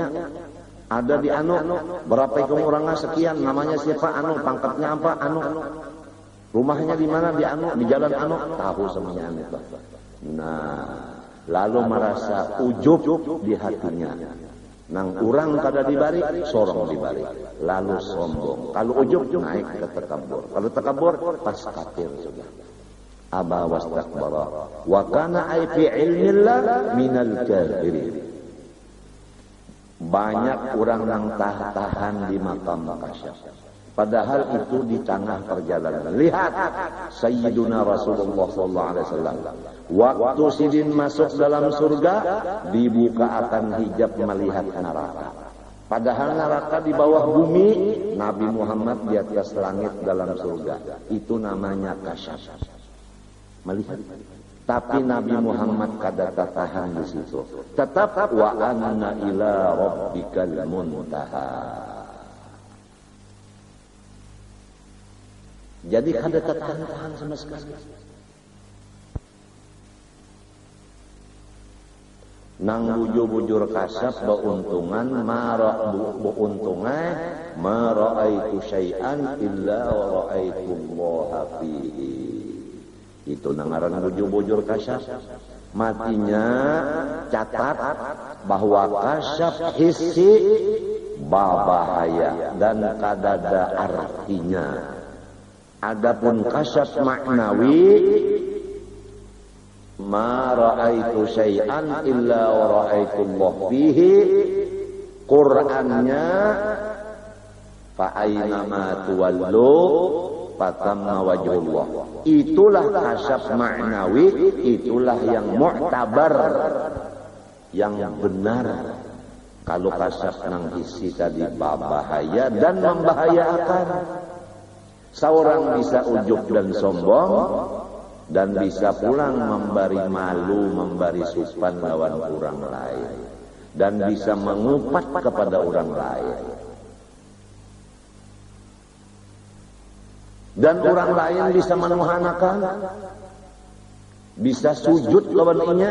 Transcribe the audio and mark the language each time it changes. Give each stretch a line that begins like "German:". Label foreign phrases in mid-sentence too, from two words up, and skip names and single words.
Indonesian: Ada di anu, berapa ikut orangnya sekian, namanya siapa anu, pangkatnya apa anu, rumahnya di mana di anu, di jalan anu, tahu semuanya itu. Nah, lalu merasa ujub di hatinya.
Banjar: Nang urang kada dibari, sorong dibari, lalu sombong.
Indonesian: Kalau ujub naik ke takabur, kalau takabur pas kafir sudah.
Arabic: أبى واستكبر وكان أي في علم الله من الكافرين.
Indonesian: Banyak orang yang tahan di makam kasyaf, padahal itu di tengah perjalanan. Lihat Sayyiduna Rasulullah
Arabic: صلى الله عليه وسلم
Indonesian: waktu sidin masuk dalam surga, dibuka akan hijab melihat neraka. Padahal neraka di bawah bumi, Nabi Muhammad di atas langit dalam surga. Itu namanya kasyaf. Melihat, tapi Nabi Muhammad kada tahan di situ.
Arabic: Tetap وأن إلى ربك المنتهى.
Indonesian: Jadi kada tahan sama sekali.
Banjar: Nang bujur-bujur kasyaf beuntungan
Arabic: ما رأيت شيئا إلا ورأيت الله فيه.
Indonesian: Itu nangaran bujur-bujur kasyaf. Matinya catat bahwa kasyaf hissi bahaya dan kadada artinya. Adapun kasyaf maknawi,
Arabic: ما رأيت شيئا إلا ورأيت الله فيه. Qur'annya فأينما تولوا فثم وجه الله.
Indonesian: Itulah kasyaf maknawi, itulah yang mu'tabar, yang benar. Kalau kasyaf nang isi tadi bahaya dan membahayakan. Seorang bisa ujub dan sombong, dan bisa pulang memberi malu, memberi supan lawan orang lain, dan bisa mengupat kepada orang lain. Dan orang lain bisa menuhanakan, bisa sujud lawan inya.